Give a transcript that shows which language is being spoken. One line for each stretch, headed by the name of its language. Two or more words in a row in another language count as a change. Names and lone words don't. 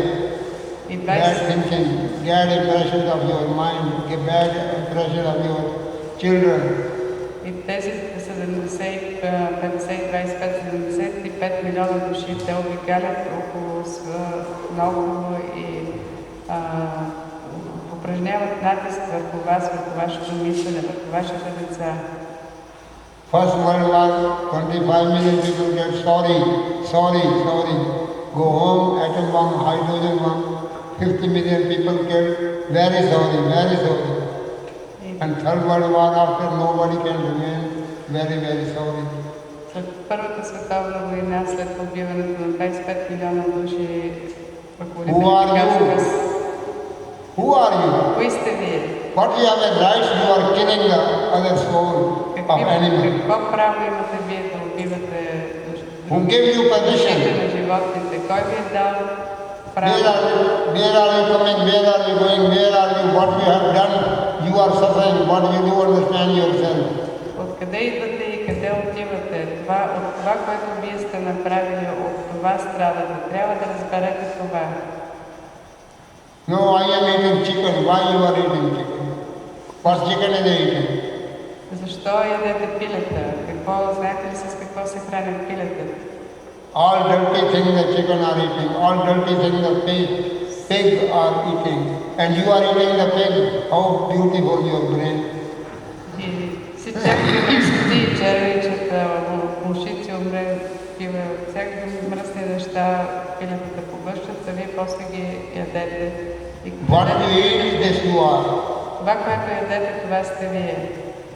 Bulgarian: И
English: Bad thinking, bad impression of your mind, bad impression of your children.
Bulgarian: И тези 75 милиона души, те обикалят около много и упражняват натиск върху вас, върху вашето мислене, върху вашите деца.
English: First World War, 25 million people get sorry. Go home, atom bomb, hydrogen bomb, 50 million people killed, very sorry.
Bulgarian: И
English: And And Third World War after, nobody can remain very, very sorry.
Bulgarian: След Първата световна война, след убиването на 25 милиона души,
English: Who are you? Who are you?
Bulgarian: Кои сте вие?
English: What you have a right, you are killing the other soul of animal.
Bulgarian: Какво право имате вие да убивате
English: Who gave you
Bulgarian: душите
English: permission?
Bulgarian: на животните? Кой ви е дал право?
English: Where are you coming? Where are you going? Where are you? What you have done? You are suffering. What you do understand yourself?
Bulgarian: Откъде идвате и къде отивате? От това, което вие сте направили, от това страдате. Трябва да разберете това.
English: No, I am eating chicken. Why you are eating chicken? What chicken is eating?
Bulgarian: Защо ядете пилета? Знаете ли с какво се хранят пилета?
English: All dirty things the chicken are eating. All dirty things the pig are eating. And you are eating the pig. How beautiful your brain.
Bulgarian: И всякакви мечти, червичета, мушици, такива, всякакви мръсни неща, пилетата поглъщат, а вие после ги ядете.
English: What you eat, this you are.
Bulgarian: Това, което ядете, това сте вие.